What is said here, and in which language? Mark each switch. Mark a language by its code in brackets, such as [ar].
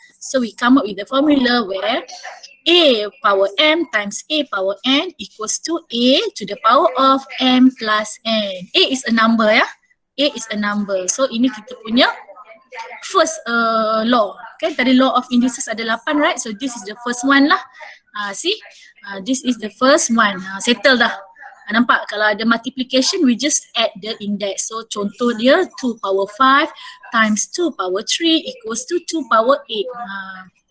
[en] So we come up with the formula where A power M times A power N equals to A to the power of M plus N. A is a number A is a number. [ms] So ini kita punya first law. [en] Okay, tadi law of indices ada 8, right? So this is the first one lah. See, this is the first one. Settle dah. [ms] Nampak kalau ada [en] multiplication, we just add the index. So contoh dia 2 power 5 times 2 power 3 equals to 2 power 8.